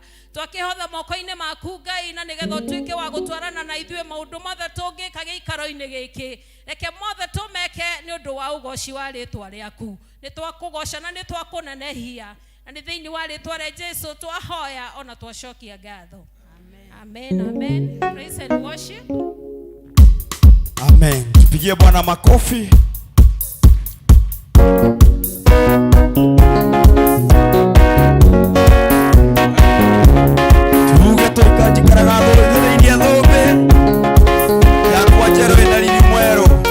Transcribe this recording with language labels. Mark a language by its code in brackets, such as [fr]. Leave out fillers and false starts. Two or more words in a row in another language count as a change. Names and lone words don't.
[ki] Twakihotha moko-ini maku Ngai, na nigetha utuike wa gutwarana na ithuĩ maundu mothe tungika giikaro-ini giki. Reke mothe tumeke ni undu wa ugoci wa ritwa riaku. Nitwakugoca na nitwakunenehia, na ni thiini wa ritwa ria Jesu twahoya ona twacokia ngatho. [en] Amen. Amen. Praise and worship. [sw] Amen. Tupigie Bwana makofi. [ki] Tuge tukajikaraga thĩinĩ thũmbĩ ya kwanjerũ ĩna riri mwerũ.